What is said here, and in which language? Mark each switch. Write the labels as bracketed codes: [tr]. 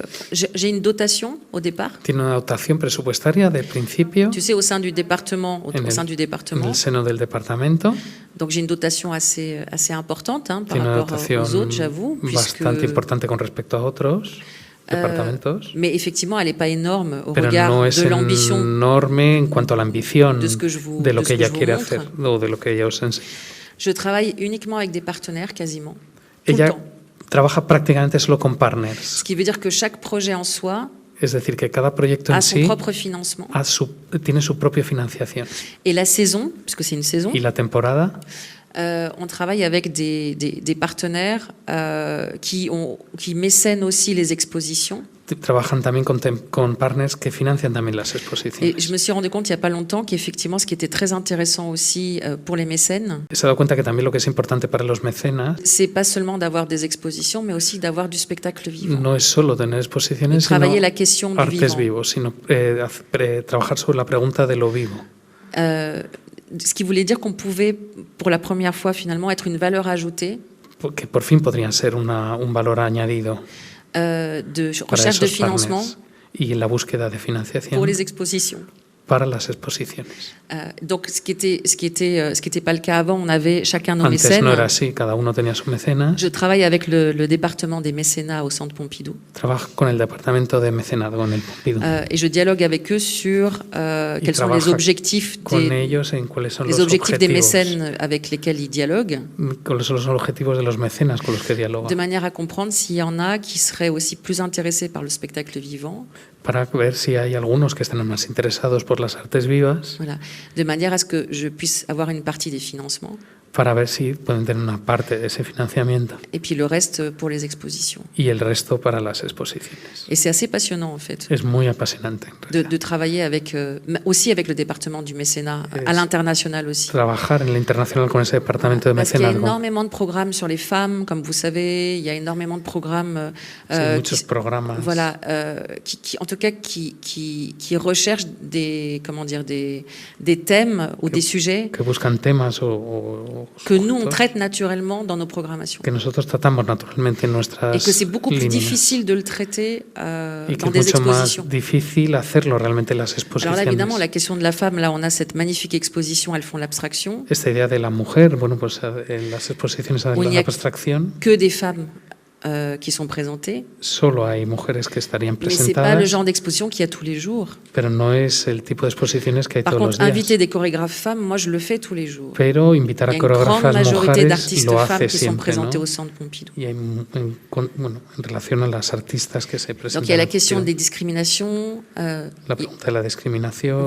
[fr] j'ai une dotation au départ. [es] Tiene una dotación presupuestaria de principio. [fr] Tu sais, au sein du département. [es] En el seno del departamento. [fr] Donc, j'ai une dotation assez importante par rapport aux autres, j'avoue. [es] Bastante importante con respecto a otros departamentos. [fr] Mais effectivement, elle n'est pas énorme au regard de l'ambition. [es] No es enorme en cuanto a la ambición de lo que ella quiere hacer o de lo que ella os enseña. [fr] Je travaille uniquement avec des partenaires, quasiment. [es] Ella trabaja prácticamente solo con partners. [fr] Ce qui veut dire que chaque projet en soi [es] es decir, que cada proyecto en [fr] sí propre financement. [es] Tiene su propia financiación. [fr] Et la saison, puisque c'est une saison. [es] Y la temporada. [fr] On travaille avec des partenaires qui mécènent aussi les expositions. [es] Trabajan también con partners que financian también las exposiciones. [fr] Et je me suis rendu compte il n'y a pas longtemps qu'effectivement, ce qui était très intéressant aussi pour les mécènes, [es] se ha dado cuenta que también lo que es importante para los mecenas, [fr] c'est pas seulement d'avoir des expositions, mais aussi d'avoir du spectacle vivant. [es] No es solo tener exposiciones, [fr] travailler la question du [es] artes vivos, sino trabajar sobre la pregunta de lo vivo. [fr] Ce qui voulait dire qu'on pouvait, pour la première fois finalement, être une valeur ajoutée. [es] Que por fin podrían ser un valor añadido. [fr] De recherche de financement [es] y la búsqueda de financiación [fr] pour les expositions. [es] Para las exposiciones. [fr] Donc, ce qui était pas le cas avant, on avait chacun nos [es] Antes [fr] mécènes. [es] No era así, cada uno tenía su mecenas. [fr] Je travaille avec le département des mécénats au Centre Pompidou. [es] Trabajo con el departamento de mecenazgo en el Pompidou. [fr] Et je dialogue avec eux sur quels sont les objectifs des mécènes avec lesquels ils dialoguent. [es] Cuáles son los objetivos de los mecenas con los que dialogan. [fr] De manière à comprendre s'il y en a qui seraient aussi plus intéressés par le spectacle vivant. [es] Para ver si hay algunos que están más interesados por las artes vivas. [fr] Voilà. De manière à ce que je puisse avoir une partie des financements. [es] Para ver si pueden tener una parte de ese financiamiento. [fr] Et puis le reste pour les expositions. [es] Y el resto para las exposiciones. [fr] Et c'est assez passionnant en fait. [es] Es muy apasionante. [fr] De travailler aussi avec le département du mécénat, à l'international aussi. [es] Trabajar en el internacional con ese departamento de mecenazgo. [fr] Parce qu'il y a énormément de programmes sur les femmes, comme vous savez, il y a énormément de programmes. [es] Muchos programas. [fr] Voilà, qui en tout cas qui recherchent des thèmes ou des sujets. [es] Que buscan temas [fr] que nous on traite naturellement dans nos programmations. [es] Que nosotros tratamos naturalmente en nuestras [fr] et que c'est beaucoup plus difficile de le traiter dans des expositions. [es] Más difícil hacerlo realmente en las exposiciones. [fr] Alors là, évidemment, la question de la femme, là, on a cette magnifique exposition, elles font l'abstraction. [es] Esta idea de la mujer, bueno, pues en las exposiciones de la abstracción. [fr] Que des femmes qui sont présentées. [es] Solo hay mujeres que estarían presentadas. [fr] Mais c'est pas le genre d'exposition qu'il y a tous les jours. [es] Pero no es el tipo de exposiciones que hay todos los días. [fr] Par contre, inviter des chorégraphes femmes, moi je le fais tous les jours. [es] Pero invitar a coreógrafas mujeres lo hace siempre, [fr] ¿no? Au Centre Pompidou. [es] Y en relación a las artistas que se presentan. [fr] Donc il y a la question des discriminations. [es] La pregunta de la discriminación.